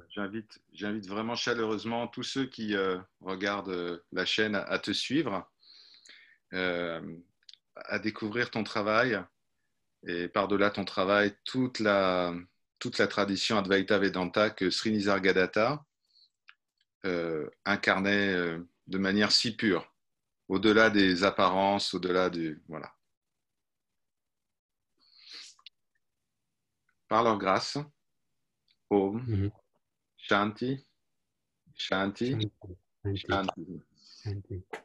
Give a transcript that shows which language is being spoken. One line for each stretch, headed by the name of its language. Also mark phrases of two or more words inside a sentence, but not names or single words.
French: j'invite vraiment chaleureusement tous ceux qui regardent la chaîne à te suivre, à découvrir ton travail et par-delà ton travail, toute la tradition Advaita Vedanta que Sri Nisargadatta incarnait de manière si pure, au-delà des apparences, au-delà du... Voilà. Par leur grâce,
Sanskrit: Om. Mhm. Shanti. Shanti. Shanti, Shanti, Shanti. Shanti.